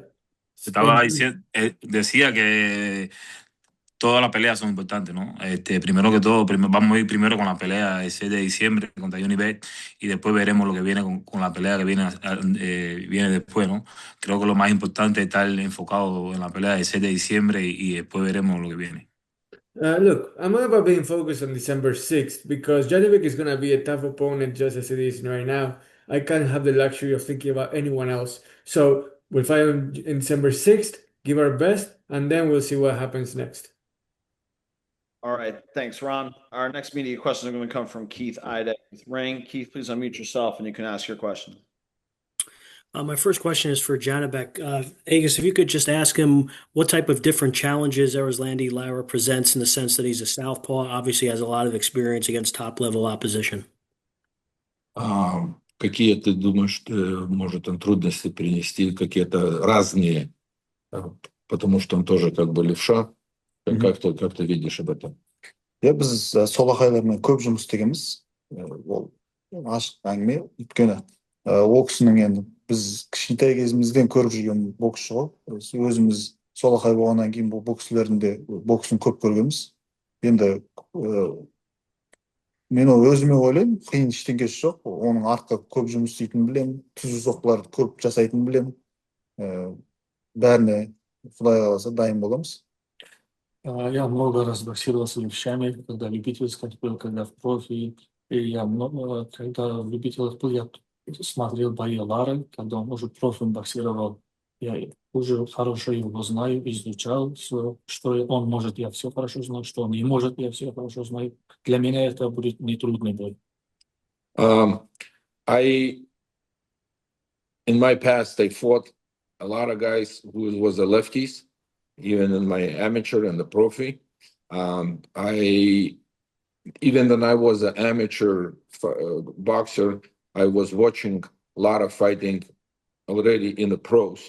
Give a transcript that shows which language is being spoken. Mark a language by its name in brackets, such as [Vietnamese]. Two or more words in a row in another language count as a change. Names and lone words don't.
[Spanish] Estaba diciendo, decía que todas las peleas son importantes, ¿no? Primero que todo, vamos a ir primero con la pelea el 6 de diciembre contra Janibek y después veremos lo que viene con la pelea que viene después, ¿no? Creo que lo más importante es estar enfocado en la pelea del 6 de diciembre y después veremos lo que viene. [English] Look, I'm all about being focused on December 6th because Janibek is going to be a tough opponent just as it is right now. I can't have the luxury of thinking about anyone else. So we'll fight on in December 6th, give our best, and then we'll see what happens next. All right. Thanks, Ron. Our next media questions are going to come from Keith Ida with Ring. Keith, please unmute yourself and you can ask your question. My first question is for Janibek. Agus, if you could just ask him what type of different challenges Erislandy Lara presents in the sense that he's a southpaw, obviously has a lot of experience against top-level opposition. [Russian] Какие ты думаешь, может он трудности принести, какие-то разные, потому что он тоже как бы левша. Как ты видишь об этом? [Kazakh] Біз солақайлармен көп жұмыс істегенбіз. Ол ашық әңгіме. Өйткені ол кісінің енді біз кішкентай кезімізден көріп жүрген боксшы ғой. Өзіміз солақай болғаннан кейін бұл боксшілердің де боксын көп көргенбіз. Енді мен ол өзіме ойлаймын, қиын ештеңкесі жоқ. Оның артқа көп жұмыс істейтінін білемін, түзу соққыларды көп жасайтынын білемін. Бәріне Құдай қаласа дайын боламыз. [Russian] Я много раз боксировал с левшами, когда любительский был, когда в профи. И я много, когда в любительских был, я смотрел бои Лары, когда он уже профи боксировал. Я уже хорошо его знаю, изучал все, что он может, я все хорошо знаю, что он не может, я все хорошо знаю. Для меня это будет нетрудный бой. [English] In my past, I fought a lot of guys who was the lefties, even in my amateur and the profi. Even when I was an amateur boxer, I was watching a lot of fighting already in the pros.